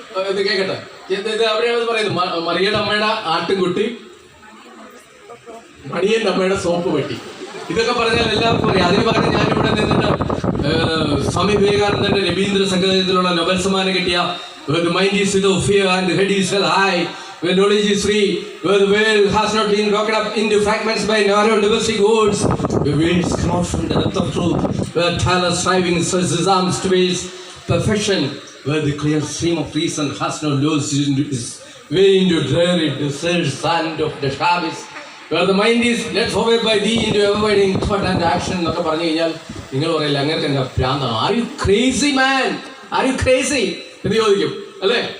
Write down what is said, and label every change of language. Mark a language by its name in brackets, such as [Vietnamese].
[Malayalam] ഇത് കേൾക്കട്ടെ, ഇത് അവിടെയാണ് പറയുന്നത്. മറിയയുടെ അമ്മയുടെ ആട്ടുംകുട്ടി, മണിയൻ്റെ അമ്മയുടെ സോപ്പ് പെട്ടി. ഇതൊക്കെ പറഞ്ഞാൽ എല്ലാവർക്കും അറിയാം. അതിന് പറഞ്ഞ് ഞാനിവിടെ നിന്നിട്ട് സ്വാമി വിവേകാനന്ദന്റെ രവീന്ദ്ര സംഗീതത്തിലുള്ള നൊബൽ സമ്മാനം കിട്ടിയ [English] where the mind is without fear and the head is well high, where knowledge is free, where the world has not been broken up into fragments by narrow domestic wars, where words come out from the depth of truth, where tireless striving stretches his arms towards perfection, where the clear stream of reason has not lost its way into dreary desert sand of the shabbos, where the mind is led forward by thee into ever-widening thought and action. [Malayalam] എന്നൊക്കെ പറഞ്ഞു കഴിഞ്ഞാൽ നിങ്ങൾ പറയില്ല അങ്ങനെ എന്താ ഭ്രാന്താണ്, [English] are you crazy man, are you crazy [Malayalam] എന്ന് ചോദിക്കും അല്ലേ.